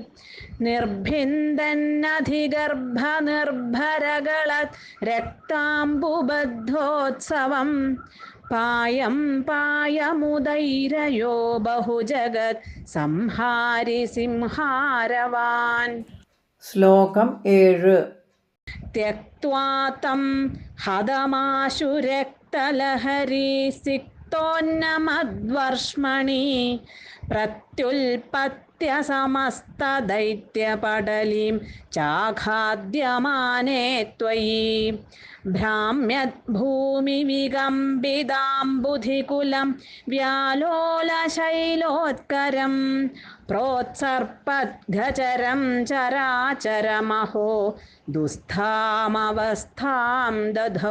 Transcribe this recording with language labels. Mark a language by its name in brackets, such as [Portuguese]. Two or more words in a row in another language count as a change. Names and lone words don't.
[Sanskrit] നിർഭിന്ദന്നധിഗർഭ നിർഭരകളത് രക്താംബുബദ്ധോത്സവം പായം പായമുദൈരയോ ബഹുജഗത് സംഹാരി സിംഹാരവാൻ. [Malayalam] ശ്ലോകം 7. [Sanskrit] त्यक्त्वा तं हतमाशु रक्तलहरी सिक्तोन्नमद्वर्ष्मणि प्रत्युल्पत्य समस्तदैत्यपटलीं चाखाद्यमाने त्वयि भ्राम्यद्भूमिविकम्पिताम्बुधिकुलं व्यालोलशैलोत्करं प्रोत्सर्पद्गचरं चराचरमहो दुःस्थामवस्थां दधौ.